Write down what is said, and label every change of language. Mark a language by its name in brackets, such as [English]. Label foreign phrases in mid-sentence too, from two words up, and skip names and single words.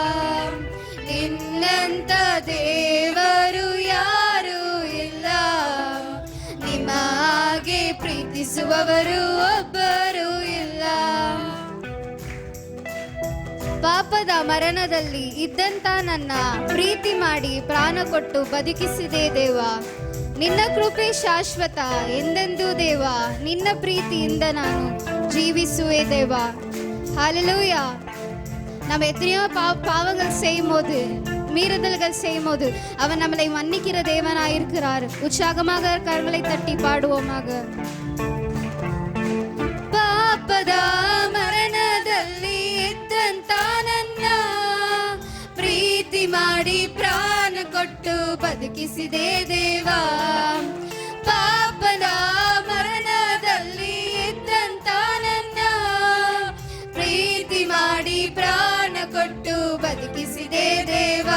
[Kannada] ನಿನ್ನಂತ ದೇವರು ಯಾರೂ ಇಲ್ಲ, ನಿಮ್ಮ ಹಾಗೆ ಪ್ರೀತಿಸುವವರು ಒಬ್ಬರು ಇಲ್ಲ. ಪಾಪದ ಮರಣದಲ್ಲಿ ಇದ್ದಂತ ನನ್ನ ಪ್ರೀತಿ ಮಾಡಿ ಪ್ರಾಣ ಕೊಟ್ಟು ಬದುಕಿಸಿದೆ ದೇವ. ನಿನ್ನ ಕೃಪೆ ಶಾಶ್ವತ ಎಂದೆಂದೂ ದೇವ. ನಿನ್ನ ಪ್ರೀತಿಯಿಂದ ನಾನು ಜೀವಿಸುವೆ ದೇವಾ. [Tamil] ஹalleluya. நம்ம எத்தனையோ பாவங்கள் செய்யும் போது, மீறுதல்கள் செய்யும் போது அவன் நம்மளை மன்னிக்கிற தேவனாயிருக்கிறார். உற்சாகமாக கரங்களை தட்டி பாடுவோமாக. [Kannada] ಪಾಪದ ಮರಣದಲ್ಲಿ ಇದ್ದಂತ ನನ್ನ ಪ್ರೀತಿ ಮಾಡಿ ಪ್ರಾಣ ಕೊಟ್ಟು ಬದುಕಿಸಿದೆ ದೇವಾ. ಪಾಪದ ಮರಣದಲ್ಲಿ ಇದ್ದಂತ ನನ್ನ ಪ್ರೀತಿ ಮಾಡಿ ಪ್ರಾಣ ಕೊಟ್ಟು ಬದುಕಿಸಿದೆ ದೇವಾ.